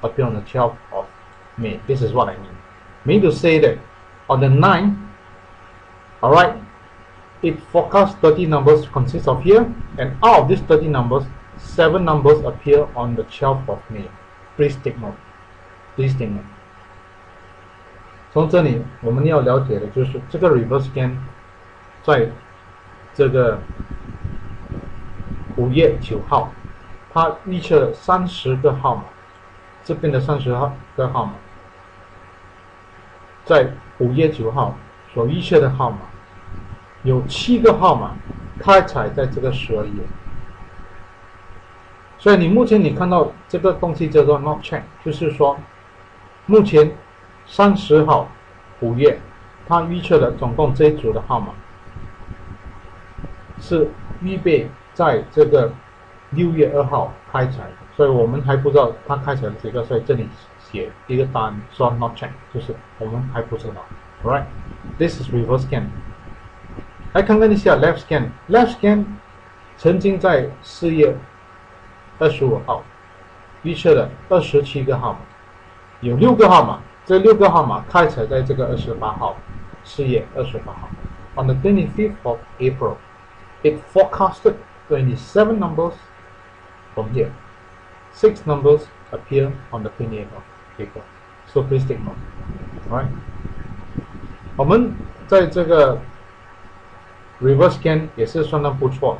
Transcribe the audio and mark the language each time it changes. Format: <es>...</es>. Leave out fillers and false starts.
<en>Appear on the 12th of May. This is what I mean. Mean to say that on the 9th, alright, it forecast 30 numbers consists of here, and out of these 30 numbers, 7 numbers appear on the 12th of May. Please take note. Please take note.</en> <zh>从这里我们要了解的就是这个 reverse scan 在这个5月9号，它预测了30个号码，这边的30个号码，在5月9号所预测的号码，有7个号码开采在这个12月，所以你目前你看到这个东西叫做</zh> <en>not check，</en> <zh>就是说目前30号5月，它预测的总共这一组的号码是预备在这个6月2号开采，所以我们还不知道它开采了几个，所以这里写一个答案说 not check， 就是我们还不知道。</zh> <en>Alright, this is reverse scan.</en> <zh>来看看一下 left scan。left scan 曾经在4月 25号，预测了27个号码，有6个号码，这6个号码开采在这个28号，4月28号。</zh> <en>On the 25th of April, it forecasted 27 numbers from here. 6 numbers appear on the 28th of April. So please take note. Alright.</en> <zh>我们在这个 reverse scan 也是算得不错。</zh>